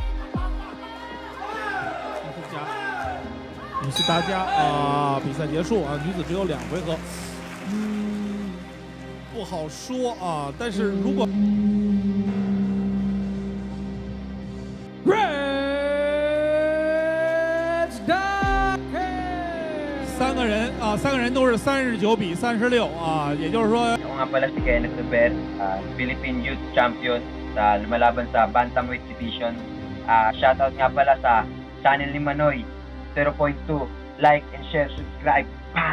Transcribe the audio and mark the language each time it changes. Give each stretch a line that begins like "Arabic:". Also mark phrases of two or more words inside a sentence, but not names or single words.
Chinese: 于是大家啊，比赛结束啊，女子只有2回合，不好说啊。但是如果3个人都是39比36啊，也就是说。
Filipino: Ako nga pala si Kenneth Ruber, Philippine Youth Champion sa lumalaban sa
English: Bantamweight Division.
Filipino: Shoutout nga pala sa Channel ni Manoy 0.2,
English: like and share, subscribe.